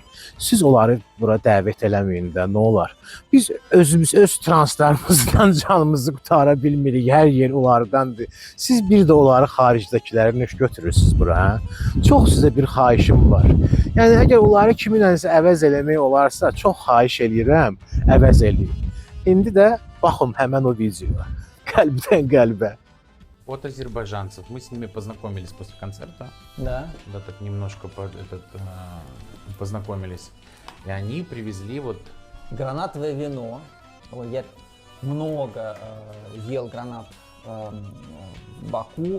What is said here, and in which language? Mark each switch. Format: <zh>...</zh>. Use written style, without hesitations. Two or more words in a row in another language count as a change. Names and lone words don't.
<az>Siz onları bura dəvət eləməyin də, nə olar? Biz özümüz, öz translarımızdan canımızı qutara bilmirik, hər yer onlardandır. Siz bir də onları xaricdəkiləri nöş götürürsünüz bura, hə? Çox sizə bir xahişim var. Yəni, əgər onları kiminləsə əvəz eləmək olarsa, çox xahiş eləyirəm, əvəz eləyin. İndi də baxın həmən o videoya, qəlbdən qəlbə.</az> <ru>От азербайджанцев. Мы с ними познакомились после концерта. Да. Да, так немножко познакомились. И они привезли вот... Гранатовое вино. Ой, я много ел гранат в Баку.</ru>